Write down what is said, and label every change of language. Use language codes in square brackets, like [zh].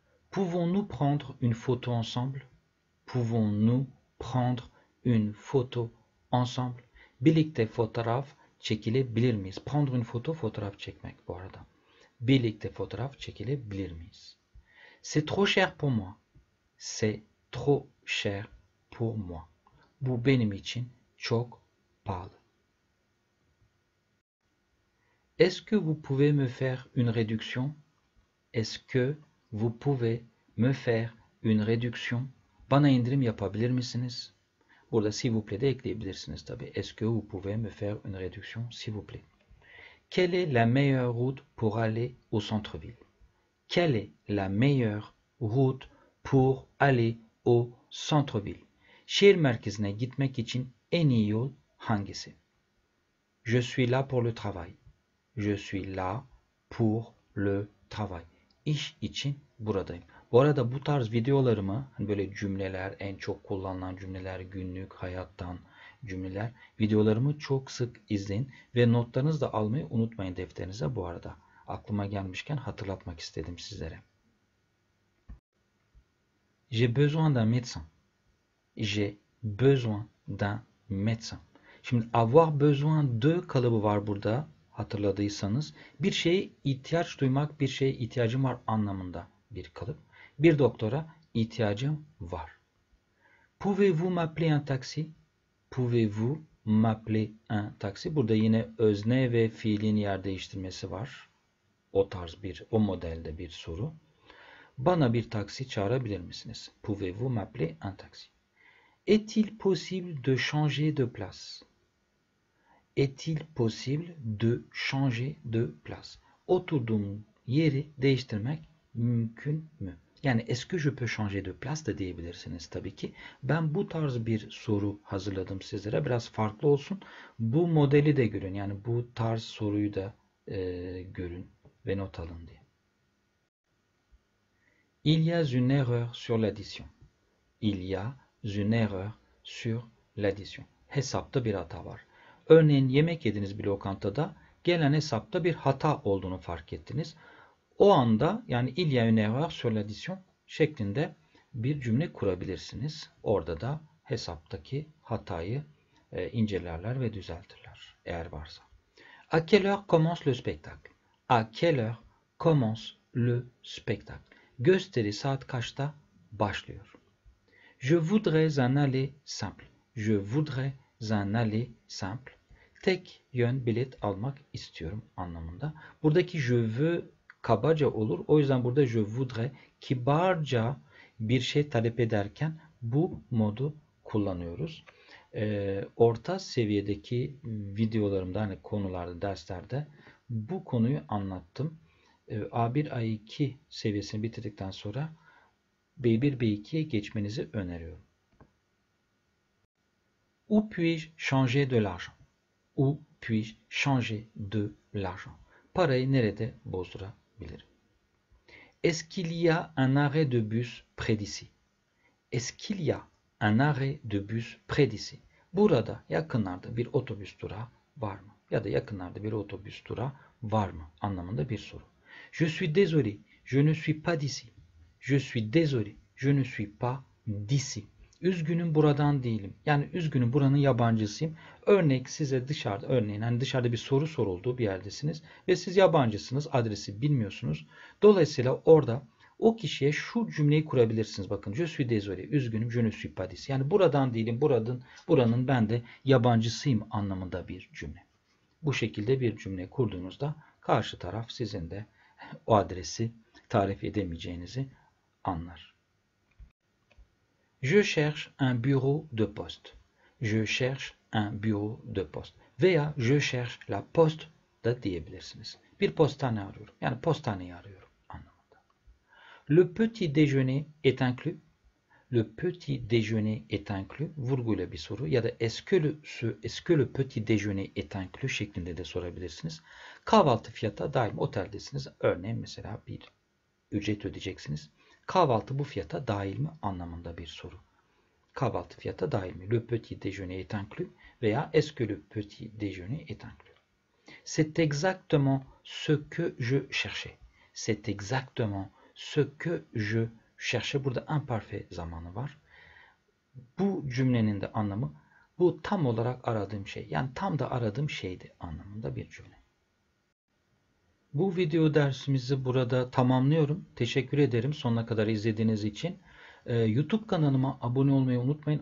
[fr] Pouvons-nous prendre une photo ensemble? Pouvons-nous prendre une photo ensemble? [tr] Birlikte fotoğraf çekilebilir miyiz? [fr] Prendre une photo, [tr] fotoğraf çekmek bu arada. Birlikte fotoğraf çekilebilir miyiz? [fr] C'est trop cher pour moi. C'est trop cher pour moi. [tr] Bu benim için çok pahalı. [fr] Est-ce que vous pouvez me faire une réduction? Est-ce que vous pouvez me faire une réduction? [tr] Bana indirim yapabilir misiniz? Burada [fr] s'il vous plaît [tr] de ekleyebilirsiniz tabii. [fr] Est-ce que vous pouvez me faire une réduction, s'il vous plaît? Quelle est la meilleure route pour aller au centre-ville? Quelle est la meilleure route pour aller au centre-ville? [tr] Şehir merkezine gitmek için en iyi yol hangisi? [fr] Je suis là pour le travail. Je suis là pour le travail. [tr] İş için buradayım. Bu arada bu tarz videolarımı hani böyle cümleler, en çok kullanılan cümleler, günlük hayattan cümleler, videolarımı çok sık izleyin ve notlarınızı da almayı unutmayın defterinize bu arada. Aklıma gelmişken hatırlatmak istedim sizlere. [fr] J'ai besoin d'un médecin. J'ai besoin d'un médecin. [tr] Şimdi [fr] avoir besoin de [tr] kalıbı var burada. hatırladıysanız bir şeye ihtiyaç duymak, bir şeye ihtiyacım var anlamında bir kalıp. Bir doktora ihtiyacım var. [fr] Pouvez-vous m'appeler un taxi? Pouvez-vous m'appeler un taxi? [tr] Burada yine özne ve fiilin yer değiştirmesi var. O tarz o modelde bir soru. Bana bir taksi çağırabilir misiniz? [fr] Pouvez-vous m'appeler un taxi? Est-il possible de changer de place? Est-il possible de changer de place? [tr] Oturduğum yeri değiştirmek mümkün mü? Yani [fr] est-ce que je peux changer de place [tr] da diyebilirsiniz tabii ki. Ben bu tarz bir soru hazırladım sizlere. Biraz farklı olsun. Bu modeli de görün. Yani bu tarz soruyu da görün ve not alın diye. [fr] Il y a une erreur sur l'addition. Il y a une erreur sur l'addition. [tr] Hesapta bir hata var. Örneğin yemek yediniz bir lokantada, gelen hesapta bir hata olduğunu fark ettiniz. O anda yani [fr] il y a une erreur sur l'addition [tr] şeklinde bir cümle kurabilirsiniz. Orada da hesaptaki hatayı incelerler ve düzeltirler eğer varsa. [fr] À quelle heure commence le spectacle? À quelle heure commence le spectacle? [tr] Gösteri saat kaçta başlıyor? [fr] Je voudrais un aller simple. Je voudrais un aller simple. [tr] Tek yön bilet almak istiyorum anlamında. Buradaki [fr] je veux [tr] kabaca olur. O yüzden burada [fr] je voudrais [tr] kibarca bir şey talep ederken bu modu kullanıyoruz. Orta seviyedeki videolarımda hani konularda, derslerde bu konuyu anlattım. A1, A2 seviyesini bitirdikten sonra B1, B2'ye geçmenizi öneriyorum. [fr] Où puis-je changer de l'argent? Où puis-je changer de l'argent? [tr] Parayı nerede bozdurabilirim? [fr] Est-ce qu'il y a un arrêt de bus près d'ici? Est-ce qu'il y a un arrêt de bus près d'ici? [tr] Burada yakınlarda bir otobüs durağı var mı? Ya da yakınlarda bir otobüs durağı var mı? Anlamında bir soru. [fr] Je suis désolé, je ne suis pas d'ici. Je suis désolé, je ne suis pas d'ici. [tr] Üzgünüm buradan değilim. Yani üzgünüm buranın yabancısıyım. Örnek size dışarıda, örneğin hani dışarıda bir soru sorulduğu bir yerdesiniz ve siz yabancısınız, adresi bilmiyorsunuz. Dolayısıyla orada o kişiye şu cümleyi kurabilirsiniz. Bakın, [fr] je suis désolé, [tr] üzgünüm, [fr] je ne suis pas d'ici. [tr] Yani buradan değilim, buranın ben de yabancısıyım anlamında bir cümle. Bu şekilde bir cümle kurduğunuzda karşı taraf sizin de o adresi tarif edemeyeceğinizi anlar. [fr] Je cherche un bureau de poste. Je cherche un bureau de poste. [tr] Veya [fr] je cherche la poste [tr] da diyebilirsiniz. Bir postane arıyorum. Yani postaneyi arıyorum anlamında. [fr] Le petit déjeuner est inclus. Le petit déjeuner est inclus. [tr] Vurguyla bir soru. Ya da [fr] est-ce que le petit déjeuner est inclus [tr] şeklinde de sorabilirsiniz. Kahvaltı fiyata dahil mi? Oteldesiniz. Örneğin mesela bir ücret ödeyeceksiniz. Kahvaltı bu fiyata dahil mi anlamında bir soru. Kahvaltı fiyata dahil mi? [fr] Le petit déjeuner est inclus [tr] veya [fr] est-ce que le petit déjeuner est inclus? C'est exactement ce que je cherchais. C'est exactement ce que je cherchais. [tr] Burada imparfait zamanı var. Bu cümlenin de anlamı bu tam olarak aradığım şey. Yani tam da aradığım şeydi anlamında bir cümle. Bu video dersimizi burada tamamlıyorum. Teşekkür ederim sonuna kadar izlediğiniz için. YouTube kanalıma abone olmayı unutmayın.